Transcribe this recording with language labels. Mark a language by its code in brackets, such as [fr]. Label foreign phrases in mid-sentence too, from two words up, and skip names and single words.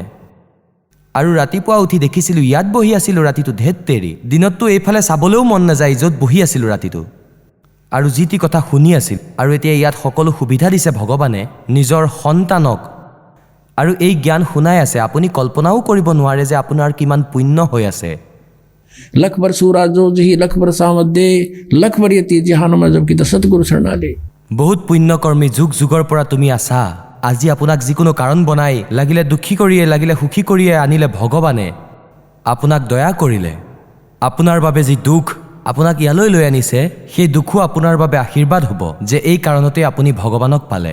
[as] আৰু ৰাতিপুৱা উঠি দেখিছিলোঁ ইয়াত বহি আছিলোঁ ৰাতিটো, ধেত তেৰি, দিনততো এইফালে চাবলৈও মন নাযায় য'ত বহি আছিলোঁ ৰাতিটো, আৰু যি টি কথা শুনি আছিল। আৰু এতিয়া ইয়াত সকলো সুবিধা দিছে ভগৱানে নিজৰ সন্তানক, আৰু এই জ্ঞান শুনাই আছে। আপুনি কল্পনাও কৰিব নোৱাৰে যে আপোনাৰ কিমান পুণ্য হৈ আছে। [hi] लख बर सूराजो जही लख बर सामत दे लख बर यती जहान में जब की तो सतगुरु शरणा ले। [as] বহুত পুণ্যকৰ্মী যুগ যুগৰ পৰা তুমি আছা। আজি আপোনাক যিকোনো কাৰণ বনাই, লাগিলে দুখী কৰিয়ে, লাগিলে সুখী কৰিয়ে আনিলে ভগৱানে, আপোনাক দয়া কৰিলে। আপোনাৰ বাবে যি দুখ আপোনাক ইয়ালৈ লৈ আনিছে, সেই দুখো আপোনাৰ বাবে আশীৰ্বাদ হ'ব যে এই কাৰণতে আপুনি ভগৱানক পালে।